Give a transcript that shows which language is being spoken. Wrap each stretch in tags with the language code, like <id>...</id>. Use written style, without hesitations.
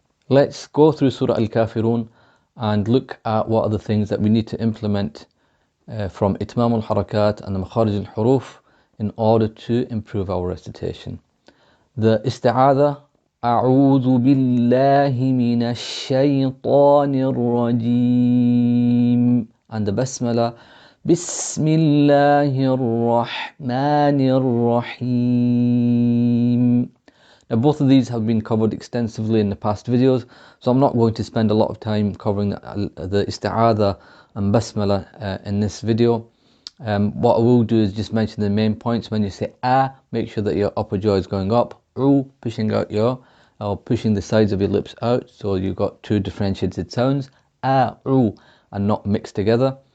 <en>Let's go through Surah Al-Kafiroon and look at what are the things that we need to implement from Itmaam al-harakat and the makhaarij al-huroof in order to improve our recitation. The isti'adha,</en> <ar>أعوذ بالله من الشيطان الرجيم,</ar> <en>and the basmala,</en> <ar>بسم الله الرحمن الرحيم.</ar> <en>Now both of these have been covered extensively in the past videos, so I'm not going to spend a lot of time covering the isti'adha and basmala in this video. What I will do is just mention the main points. When you say make sure that your upper jaw is going up, pushing out pushing the sides of your lips out, so you've got two differentiated sounds, and not mixed together.</en>